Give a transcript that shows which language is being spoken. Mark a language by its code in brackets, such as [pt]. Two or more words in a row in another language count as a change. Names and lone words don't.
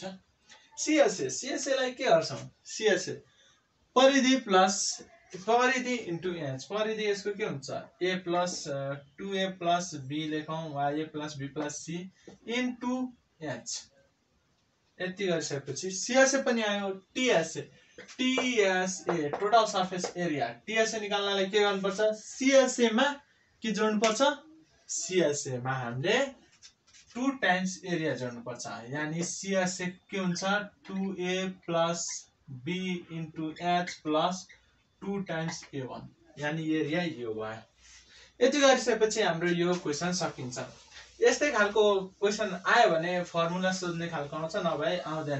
[ne] CSA लाई के गर्छौं CSA परिधि प्लस परिधि इन्टु h परिधि यसको के हुन्छ a प्लस 2a प्लस b लेखौं वा a प्लस b प्लस c इन्टु h। यति गरिसकेपछि CSA पनि आयो। TSA [en] total surface area [ne] TSA निकाल्नलाई के गर्नुपर्छ CSA मा के जोड्नुपर्छ CSA मा हामीले 2 [en] times area [ne] जोड्नुपर्छ। यानी CSA के हुन्छ 2a प्लस b इन्टु h प्लस 2 टाइम्स a1 यानी एरिया यो भयो। यति गरिसकेपछि हाम्रो यो क्वेशन सकिन्छ। यस्तै खालको क्वेशन आयो भने फर्मुला सोध्ने खालको आउँछ नभए आउँदैन।